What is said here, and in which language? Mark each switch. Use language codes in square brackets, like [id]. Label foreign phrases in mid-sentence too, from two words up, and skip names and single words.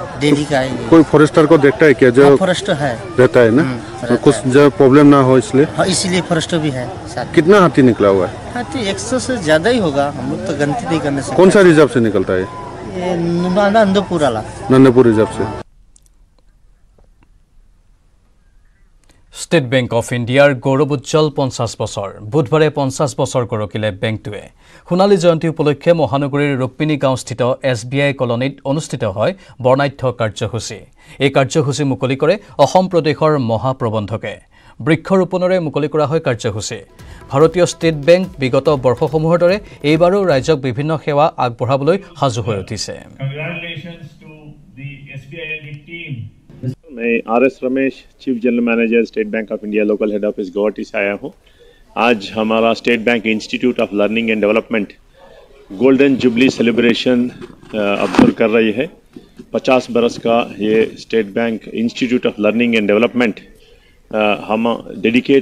[hi] डेली का है कोई फॉरेस्टर को देखता है क्या जो फॉरेस्टर है रहता है ना कुछ जो प्रॉब्लम ना हो इसलिए इसीलिए फॉरेस्टर भी है कितना हाथी निकला हुआ है हाथी 100 से ज्यादा ही होगा हम लोग तो गिनती नहीं करने से कौन सा रिजर्व से निकलता है ये नंदपुर वाला नंदपुर रिजर्व से [as] ষ্টেট বেংক অফ ইণ্ডিয়াৰ গৌৰৱ উজ্জ্বল 50 বছৰ বুধবাৰে 50 বছৰ গৰকিলে বেংকটোৱে সোণালী জয়ন্তী উপলক্ষে মহানগৰীৰ ৰুক্মিণী গাঁওস্থিত SBI কলনীত অনুষ্ঠিত হয় বৰ্ণাঢ্য কাৰ্যসূচী এই কাৰ্যসূচী মুকলি কৰে অসম প্ৰদেশৰ মহাপ্ৰবন্ধকে বৃক্ষৰোপণৰে মুকলি কৰা হয় কাৰ্যসূচী ভাৰতীয় ষ্টেট বেংক বিগত বৰ্ষসমূহৰ দৰে এইবাৰো ৰাজ্যক বিভিন্ন সেৱা আগবঢ়াবলৈ সাজু হৈ উঠিছে [hi] मैं RS रमेश [en] chief general manager [hi] स्टेट बैंक ऑफ इंडिया [en] local head office [hi] गुवाहाटी से आया हूँ आज हमारा स्टेट बैंक इंस्टीट्यूट ऑफ लर्निंग एंड डेवलपमेंट [en] golden jubilee celebration observe [hi] कर रही है 50 बरस का ये स्टेट बैंक इंस्टीट्यूट ऑफ लर्निंग एंड डेवलपमेंट हम डेडिकेट